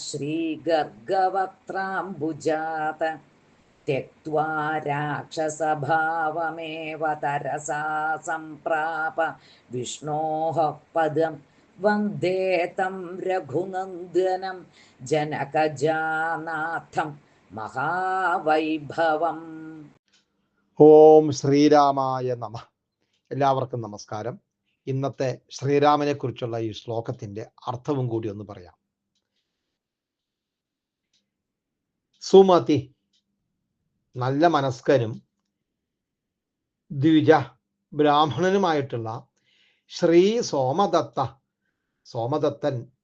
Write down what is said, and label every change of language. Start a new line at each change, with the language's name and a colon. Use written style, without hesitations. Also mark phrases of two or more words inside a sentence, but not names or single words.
Sanskrit: श्रीगर्गवक्त्राम्बुजात त्यक्त्वा राक्षसभावमेव तरसा सम्प्राप विष्णोः पदं वन्दे तं रघुनन्दनं जनकजानाथं മഹാവൈഭവം. ഓം ശ്രീരാമായ നമ.
Malayalam: എല്ലാവർക്കും നമസ്കാരം. ഇന്നത്തെ ശ്രീരാമനെ കുറിച്ചുള്ള ഈ ശ്ലോകത്തിന്റെ അർത്ഥവും കൂടി ഒന്ന് പറയാം. സുമതി, നല്ല മനസ്കനും ദ്വിജ, ബ്രാഹ്മണനുമായിട്ടുള്ള ശ്രീ സോമദത്തൻ